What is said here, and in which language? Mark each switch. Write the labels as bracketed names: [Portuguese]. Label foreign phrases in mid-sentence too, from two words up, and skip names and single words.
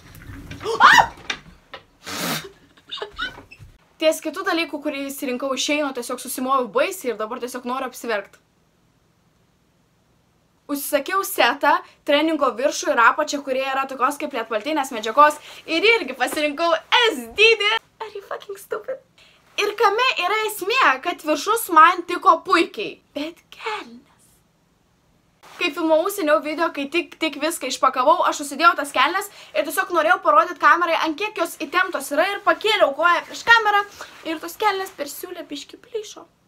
[Lithuanian] Ties kitų dalykų, kurį įsirinkau išeinu, tiesiog susimoviau baisiai ir dabar tiesiog noriu apsiverkti. Užsisakiau setą, treningo viršų ir apačią, kurie yra tokios kaip lietpaltinės medžiagos ir irgi pasirinkau S dydį. [English] Are you fucking stupid? [Lithuanian] Ir kame yra esmė, kad viršus man tiko puikiai, bet kelnes. Kai filmavau seniau video, kai tik viską išpakavau, aš susidėjau tas kelnes ir tiesiog norėjau parodyti kamerai, ant kiek jos įtemptos yra ir pakėliau koją prieš kamerą ir tos kelnes per siūlę biškį plyšo.